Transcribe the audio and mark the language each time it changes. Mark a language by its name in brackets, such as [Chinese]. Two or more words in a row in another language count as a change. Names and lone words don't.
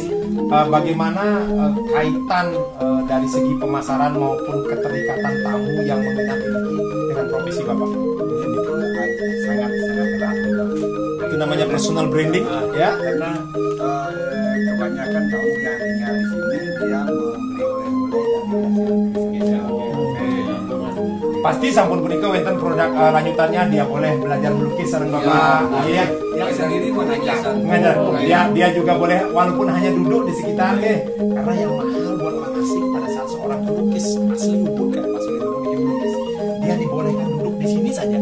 [Indonesian] Bagaimana kaitan dari segi pemasaran maupun keterikatan tamu yang meminati ini dengan profesi Bapak? Itu sangat erat. Itu namanya personal branding, ya? Karena kebanyakan tamu yang tinggal di sini dia membeli oleh-oleh dari hasil pasti [Javanese] sampun punika wonten [Indonesian] produk lanjutannya, dia boleh belajar melukis sareng Bapak. Iya. Yang sendiri mengajar. Dia juga boleh walaupun hanya duduk di sekitar karena yang mahal buat orang asing pada saat seorang pelukis asli Ubud kan Pak Sulendra melukis, dia dibolehkan duduk di sini saja.